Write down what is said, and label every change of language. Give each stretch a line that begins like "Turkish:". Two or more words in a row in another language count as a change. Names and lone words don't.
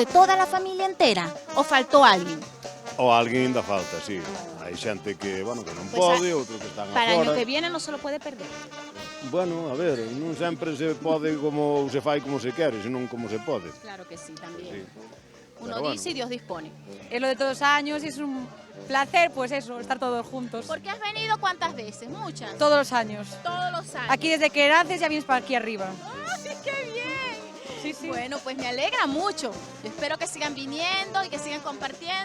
Spanish: ¿Toda la familia entera? ¿O faltó alguien?
Galician: O alguén ainda falta, sí. Hai xente que, bueno, que non
Spanish: Pues
Galician: pode, outro que están
Spanish: Para el año
Galician: afora.
Spanish: que viene no se lo puede perder. Bueno,
Galician: a ver, non sempre se pode como se fai como se quere, senón como se pode.
Spanish: Claro que sí, también. Sí. Uno Pero dice y Dios dispone. Es lo de todos los años y es placer, pues eso, estar todos juntos. ¿Porque has venido cuántas veces? Muchas. Todos los años. Todos los años. Aquí desde que naces ya vienes para aquí arriba. ¡Ay, qué bien! Sí, sí. Bueno, pues me alegra mucho. Yo espero que sigan viniendo y que sigan compartiendo.